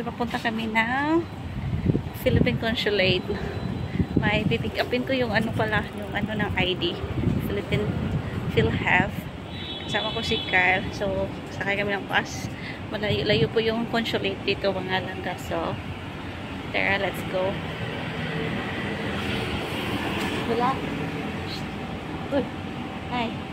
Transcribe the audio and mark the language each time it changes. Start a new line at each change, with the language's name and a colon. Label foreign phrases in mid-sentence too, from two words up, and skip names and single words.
Filipino: Papunta kami ng Philippine Consulate. May pipick upin ko yung ano pala, yung ano ng ID. Philippine PhilHealth. Kasama ko si Carl. So, sakay kami ng bus. Malayo-layo po yung consulate dito mga langga. So, tara,
English: let's go.
Filipino: Wala. Uy. Hi.